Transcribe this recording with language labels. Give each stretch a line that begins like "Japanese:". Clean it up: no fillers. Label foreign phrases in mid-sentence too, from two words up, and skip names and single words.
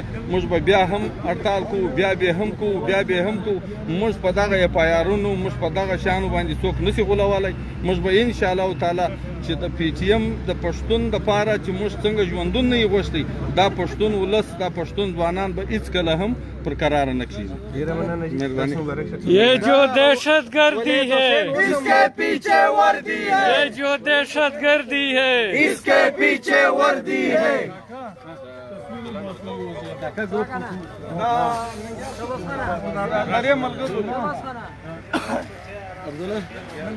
Pashto: موږ به بیا هم هړتال کوو، بیا به هم کوو، بیا به هم کوو. موږ په دغه FIR-ونو، موږ په دغه شانو باندې څوک نشي غولولی. موږ به انشاءالله تعالی چې د PTM د پښتون دپاره چې موږ څنګه ژوندون نه یې غوښتی، دا پښتون ولس، دا پښتون ځوانان به هېڅکله هم پر قراره نه کښېږي.
Urdu: یہ جو دہشت گردی ہے اس کے پیچھے وردی ہے, یہ جو دہشت گردی ہے اس کے پیچھے وردی ہے.